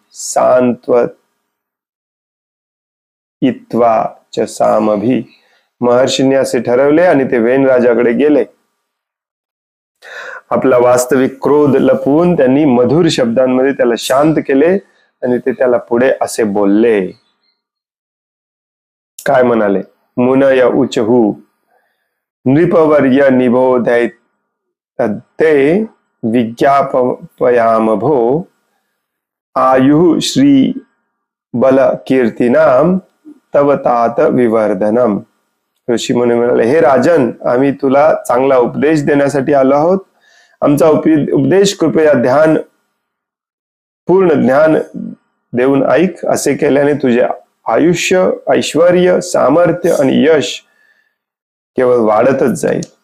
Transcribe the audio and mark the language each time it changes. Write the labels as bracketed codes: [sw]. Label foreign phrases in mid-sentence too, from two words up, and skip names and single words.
[sa] सांत्वयित्वा च सामभि. [mr] महर्षींनी असे ठरवले आणि ते वेन राजाकडे गेले. आपला वास्तविक क्रोध लपवून त्यांनी मधुर शब्दांमध्ये त्याला शांत केले आणि ते त्याला पुढे असे बोलले. काय म्हणाले? [sa] मुनय उचहु नृपवर्य निबोधयते विज्ञापयामभो आयुः श्री बल कीर्तिनाम तव तात विवर्धनम. [mr] ऋषी मुनी म्हणाले, हे राजन, आम्ही तुला चांगला उपदेश देण्यासाठी आलो आहोत. आमचा उपदेश कृपया पूर्ण ज्ञान देऊन ऐक. असे केल्याने तुझे आयुष्य, ऐश्वर्य, सामर्थ्य आणि यश केवळ वाढतच जाईल.